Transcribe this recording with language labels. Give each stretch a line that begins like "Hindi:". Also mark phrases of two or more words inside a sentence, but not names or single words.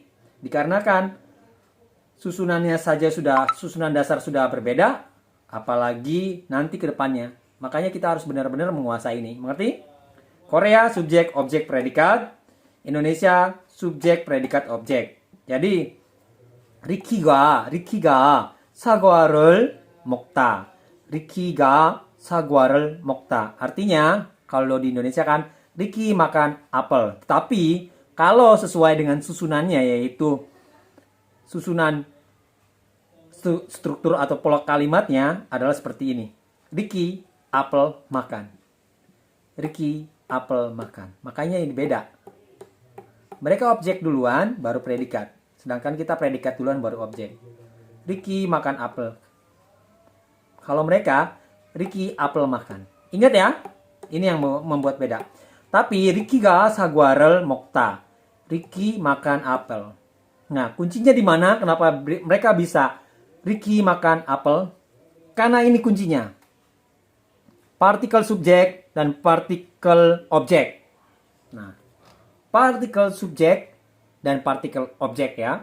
Indonesian: Dikarenakan susunan dasar sudah berbeda, apalagi nanti ke depannya. Makanya kita harus benar-benar menguasai ini. Mengerti? Korea subjek, objek, predikat. Indonesia subjek, predikat, objek. Jadi
Korean: 리키가 사과를 먹다. 리키가 사과를 먹다.
Indonesian: Artinya kalau di Indonesia kan Ricky makan apel. Tetapi kalau sesuai dengan susunannya, yaitu susunan struktur atau pola kalimatnya adalah seperti ini. Ricky apel makan. Ricky apel makan. Makanya ini beda. Mereka objek duluan, baru predikat. Sedangkan kita predikat duluan, baru objek. Ricky makan apel. Kalau mereka, Ricky apel makan. Ingat ya, ini yang membuat beda. Tapi
Korean: Ricky가 사과를 먹다.
Indonesian: Ricky makan apel. Nah, kuncinya di mana? Kenapa mereka bisa Ricky makan apel. Karena ini kuncinya. Partikel subjek dan partikel objek. Nah, partikel subjek dan partikel objek ya.